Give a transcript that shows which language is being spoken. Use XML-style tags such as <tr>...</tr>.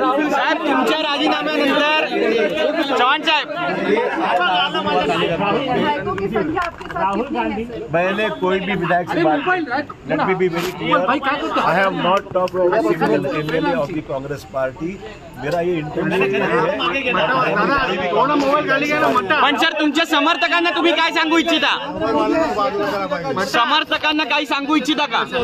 <mr>साहेब तुमच्या राजीनाम्यानंतर चव्हाण साहेब</mr> <hi>मैंने कोई भी विधायक से बात</hi> <en>Let me be very clear, I have not talked about MLA of the Congress party.</en> <hi>मेरा ये इंटेंशन है।</hi> <mr>पण सर तुमच्या समर्थकांना तुम्ही काय सांगू इच्छिता? समर्थकांना काही सांगू इच्छिता का?</mr>